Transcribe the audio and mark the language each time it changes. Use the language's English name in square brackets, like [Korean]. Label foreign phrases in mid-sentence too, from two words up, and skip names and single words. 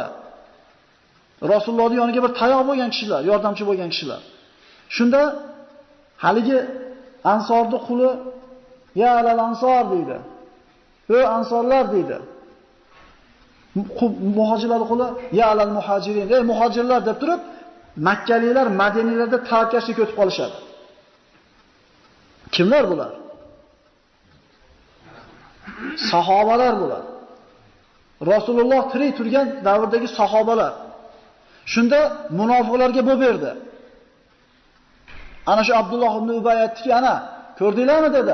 [Uzbek] Rasulullohning yoniga bir tayoq bo'lgan kishilar, yordamchi bo'lgan kishilar. Shunda haligi ansorning quli [Arabic] يا للأنصار [Uzbek] deydi. Ey ansorlar deydi. Muhojirlarning quli [Arabic] يا للمهاجرين. [Uzbek] Ey muhojirlar deb turib, Makkaliklar Madinalarda tavakkashlik o'tib qolishadi. Kimlar bular? Sahobalar bular. Rasululloh tirik turgan davrdagi sahobalar. Shunda munofiqlarga bo'p berdi. Ana shu Abdulloh ibn Ubay aytdiki, ana ko'rdinglarmi dedi.